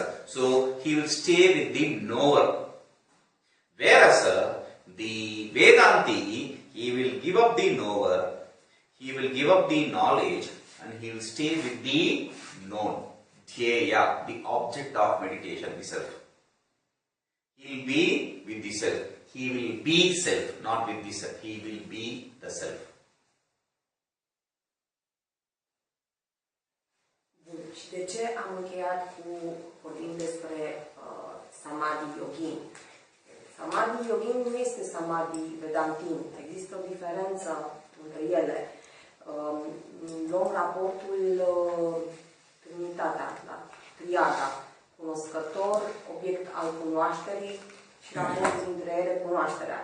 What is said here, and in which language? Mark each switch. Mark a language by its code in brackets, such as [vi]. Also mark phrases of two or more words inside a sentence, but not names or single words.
[en] So he will stay with the knower. Whereas the Vedanti, he will give up the knower, he will give up the knowledge, and he will stay with the known. Dhyeya, the object of meditation, the self. He will be with the self. He will be self, not with the self. He will be the self. [ro] Bun. Și de ce am încheiat cu vorbim despre samadhi yogin? Samadhi yogin nu este samadhi vedantin. Există o diferență între ele. Luăm raportul Trinitatea, da? Triada, cunoscător, obiect al cunoașterii și raportul dintre ele, cunoașterea.